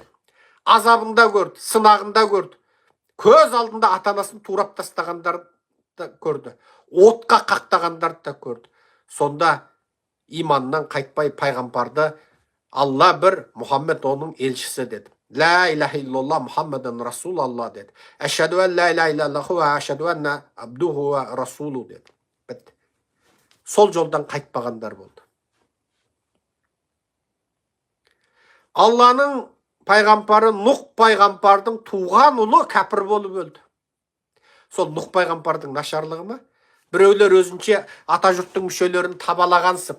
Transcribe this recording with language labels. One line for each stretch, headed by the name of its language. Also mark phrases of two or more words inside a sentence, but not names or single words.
Kazakh: Азабында көрді, сынағында көрді. Көз алдында ата-анасын турап тастағандарды да көрді. Отқа қақтағандарды да көрді. Сонда иманнан қайтпай пайғамбарды Алла бір, Мұхаммед оның елшісі деді.
Arabic: لا إله إلا الله محمدا رسول الله деді. أشهد أن لا إله إلا الله وأشهد أن عبده ورسوله деді.
Kazakh: Бітті. Сол жолдан қайтпағандар болды. Алланың пайғамбары Нұх пайғамбардың туған ұлы кәпір болып өлді. Сол Нұх пайғамбардың нашарлығы ма? Біреулер өзінше ата жұрттың мүшелерін табалағансып.